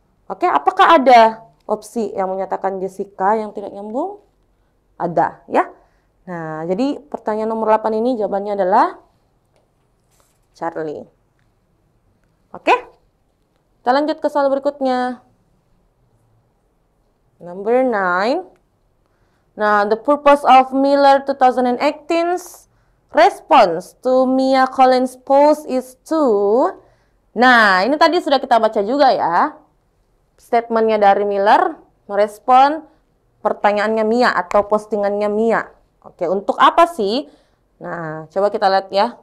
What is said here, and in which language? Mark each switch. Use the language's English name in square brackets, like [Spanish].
[Indonesian] Oke, apakah ada opsi yang menyatakan Jessica yang tidak nyambung? Ada, ya. Nah, jadi pertanyaan nomor 8 ini jawabannya adalah Charlie. Oke, kita lanjut ke soal berikutnya. [English] Number 9. Nah, the purpose of Miller 2018's response to Mia Collins' post is to... [Indonesian] Nah, ini tadi sudah kita baca juga ya. Statementnya dari Miller merespon pertanyaannya Mia atau postingannya Mia. Oke, untuk apa sih? Nah, coba kita lihat ya.